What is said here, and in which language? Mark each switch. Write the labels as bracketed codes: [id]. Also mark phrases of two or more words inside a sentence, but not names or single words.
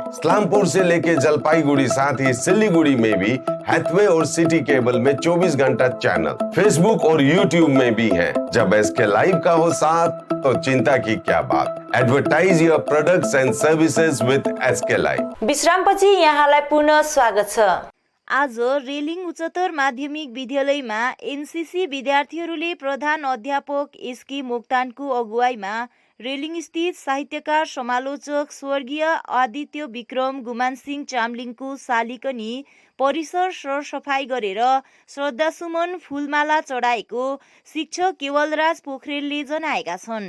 [hi] इस्लामपुर से लेके जलपाईगुड़ी साथ ही सिलीगुड़ी में भी हैथवे और सिटी केबल में 24 घंटा चैनल, फेसबुक और यूट्यूब में भी है। जब SK लाइव का हो साथ तो चिंता की क्या बात। [en] advertise your products and services with SK Live. [ne] विश्रामपछि यहाँलाई पुनः स्वागत छ। आज रेलिङ उच्चतर माध्यमिक विद्यालयमा एनसीसी विद्यार्थीहरूले प्रधान अध्यापक SK मोक्तानको अगुवाईमा रेलिङ स्थित साहित्यकार समालोचक स्वर्गीय आदित्य विक्रम गुमानसिंह चामलिङको शालिकनी परिसर सरसफाई गरेर श्रद्धासुमन फूलमाला चढाएको शिक्षक केवलराज पोखरेलले जनाएका छन्।